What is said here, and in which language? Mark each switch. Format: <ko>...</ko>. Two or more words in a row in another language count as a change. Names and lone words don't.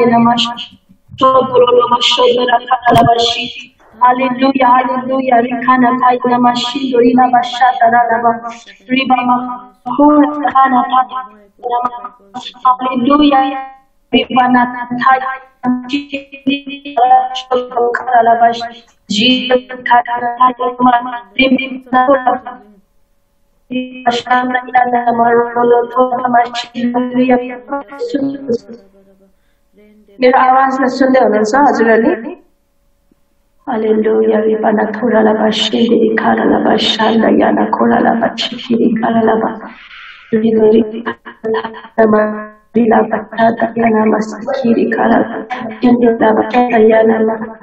<ne>na mashodoro la mashodora kana la bashi hallelujah rikana taya na mashindo ina bashata la ba ribama kura kana taya hallelujah ribana taya kana la bashi Jesus kana taya ma ribana Ashanda yana marolo tola mashiria मेरो आवाजलाई सुन्दै हुनुहुन्छ हजुरहरूले हालेलुया रिबाना थोरा ला बाशिरी खाला ला बाशान्दा याना खोला ला बाशिरी खाला ला बा रिगरी ला रिला बटा याना मस्किरी खाला ला बटा याना ला</ne>